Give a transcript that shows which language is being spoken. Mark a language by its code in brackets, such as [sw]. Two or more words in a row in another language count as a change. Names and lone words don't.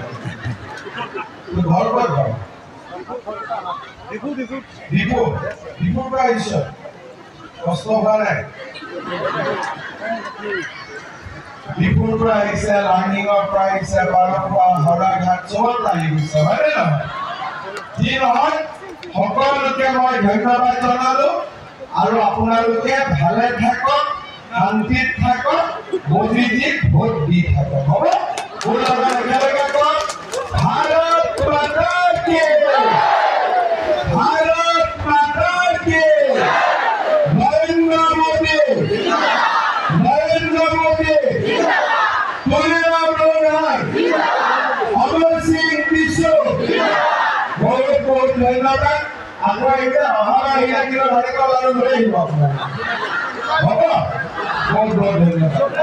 [as] ঘৰ ঘৰ ডিপুৰ পৰা আহিছে কষ্ট হোৱা নাই ডিপুৰ পৰা আহিছে লাৰ্ণিঙৰ পৰা আহিছে বাৰপৰা হৰাঘাট চবত লাগি গৈছে হয় নে নহয় যি নহয় সকলোকে মই ধন্যবাদ জনালো আৰু আপোনালোকে ভালে থাকক শান্তিত থাকক মোদীজিক ভোট দি থাকক হ'ব মোৰ লগত একেলগে কওক [hi] भारत माता की भारत माता की नरेंद्र मोदी तुलसीराम लोहार अमर सिंह बिशु बहुत बहुत धन्यवाद आपको इधर हमारा इधर की भाड़े का वालों को ले जाओ बाबा बहुत बहुत धन्यवाद